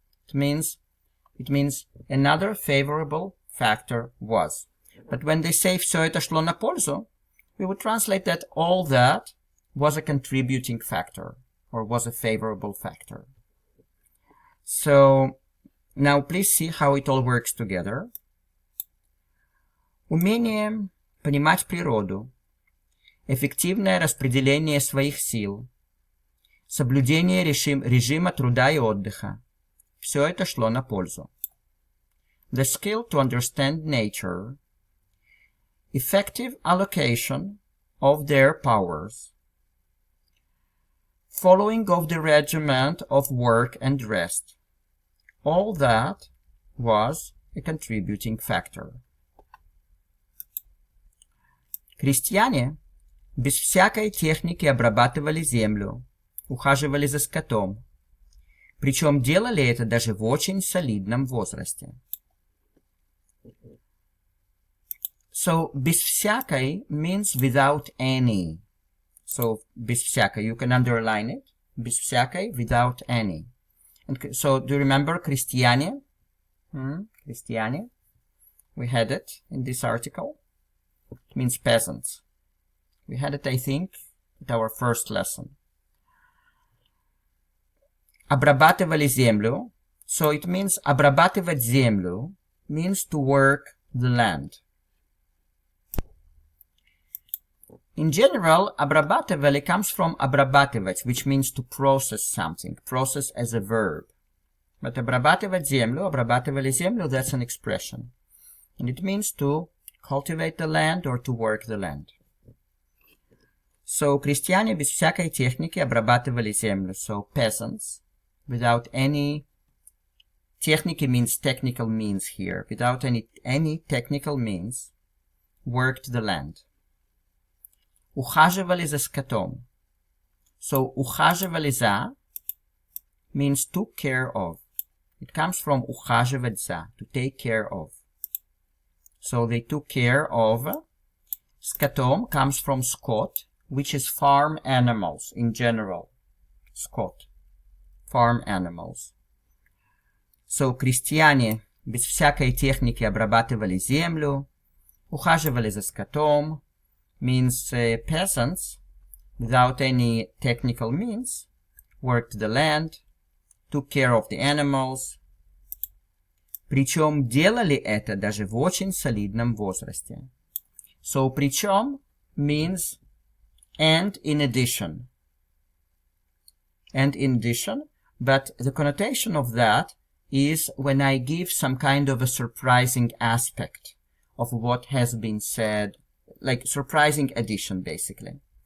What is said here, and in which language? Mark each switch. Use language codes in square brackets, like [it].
[en] It means another favorable factor was. But when they say [ru] все это шло на пользу, [en] we would translate that all that was a contributing factor or was a favorable factor. So now please see how it all works together. [ru] Умение понимать природу, эффективное распределение своих сил, соблюдение режима труда и отдыха. Все это шло на пользу. [en] The skill to understand nature, effective allocation of their powers, following of the regiment of work and rest. All that was a contributing factor. [ru] Крестьяне без всякой техники обрабатывали землю, ухаживали за скотом, причем делали это даже в очень солидном возрасте. [en] So, [ru] без всякой [en] means without any. So, [ru] без всякой, [en] you can underline it. [ru] Без всякой, [en] without any. And so, do you remember крестьяне? [ru] Крестьяне. [en] We had it in this article. It means peasants. We had it, I think, at our first lesson. [ru] Обрабатывали землю. [en] So, it means [ru] обрабатывать землю [en] means to work the land. In general, обрабатывали comes from обрабатывать, which means to process something, process as a verb. But [ru] обрабатывать землю, обрабатывали землю, [en] that's an expression. And it means to cultivate the land or to work the land. [ru] So, крестьяне без всякой техники обрабатывали землю. [en] So, peasants, without any technique means technical means here. Without any technical means, worked the land. [ru] Ухаживали за скотом. [en] So, [ru] ухаживали за [en] means took care of. It comes from [ru] ухаживать за, [en] to take care of. So, they took care of. Скотом comes from скот, which is farm animals in general. Скот. Farm animals. So, [ru] крестьяне без всякой техники обрабатывали землю, ухаживали за скотом, [en] means peasants, without any technical means, worked the land, took care of the animals. [ru] Причем делали это даже в очень солидном возрасте. [en] So, причем means and in addition. And in addition, but the connotation of that is when I give some kind of a surprising aspect of what has been said, like surprising addition, basically.